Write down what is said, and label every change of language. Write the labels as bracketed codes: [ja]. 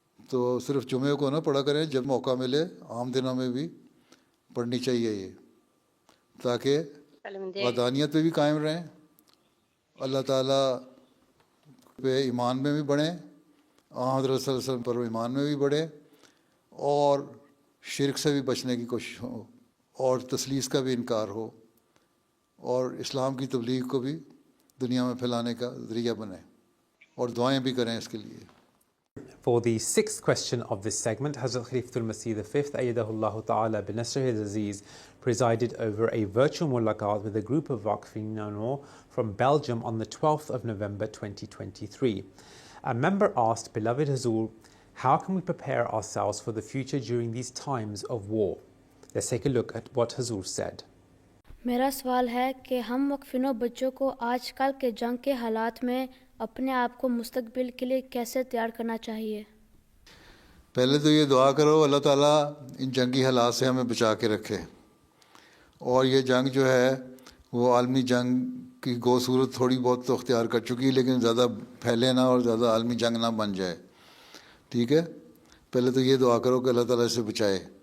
[ur] تو صرف جمعے کو نہ پڑھا کریں، جب موقع ملے عام دنوں میں بھی پڑھنی چاہیے یہ، تاکہ وحدانیت پہ بھی قائم رہیں، اللہ تعالیٰ پہ ایمان میں بھی بڑھیں، حضرت صلی اللہ علیہ وسلم پر ایمان میں بھی بڑھے، اور شرک سے بھی بچنے کی کوشش ہو، اور تثلیث کا بھی انکار ہو، اور اسلام کی تبلیغ کو بھی دنیا میں پھیلانے کا ذریعہ بنے، اور دعائیں بھی کریں اس کے لیے۔ [en] For the sixth question of this segment, Hazrat Khalifatul Masih V, Ayyadahullah Ta'ala binasrihil Aziz, presided over a virtual mulaqat with a group of Waqfin from Belgium on the 12th of November 2023. A member asked, Beloved Hazur, how can we prepare ourselves for the future during these times of war? Let's take a look at what Hazur said. [ur] میرا سوال ہے کہ ہم وقفینوں بچوں کو آج کل کے جنگ کے حالات میں اپنے آپ کو مستقبل کے لیے کیسے تیار کرنا چاہیے؟ پہلے تو یہ دعا کرو اللہ تعالیٰ ان جنگی حالات سے ہمیں بچا کے رکھے، اور یہ جنگ جو ہے وہ عالمی جنگ کی گو صورت تھوڑی بہت تو اختیار کر چکی، لیکن زیادہ پھیلے نہ اور زیادہ عالمی جنگ نہ بن جائے، ٹھیک ہے؟ پہلے تو یہ دعا کرو کہ اللہ تعالیٰ اسے بچائے،